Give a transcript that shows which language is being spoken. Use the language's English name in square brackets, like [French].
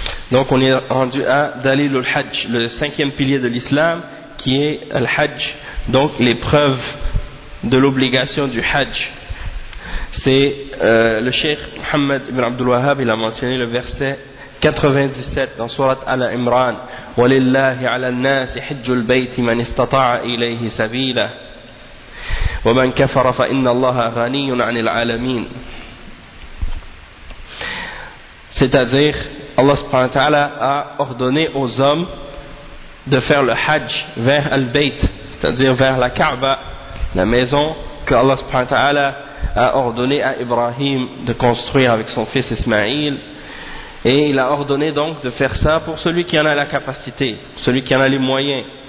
[French] Donc on est rendu à dalil al hajj, le cinquième pilier de l'islam, qui est al hajj, donc les preuves de l'obligation du hajj. C'est le Cheikh Mohammed ibn Abdul Wahhab, il a mentionné le verset 97 dans Sourate Al-Imran, [Arabic] وَلِلَّهِ عَلَى النَّاسِ حِجُّ الْبَيْتِ مَنْ اسْتَطَاعَ إِلَيْهِ سَبِيلًا وَمَنْ كَفَرَ فَإِنَّ اللَّهَ غَنِيٌّ عَنِ الْعَالَمِينَ. [French] C'est-à-dire, Allah subhanahu wa ta'ala a ordonné aux hommes de faire le hajj vers Al-Bayt, c'est-à-dire vers la Kaaba, la maison que Allah subhanahu wa ta'ala a ordonné à Ibrahim de construire avec son fils Ismaïl, et il a ordonné donc de faire ça pour celui qui en a la capacité, celui qui en a les moyens.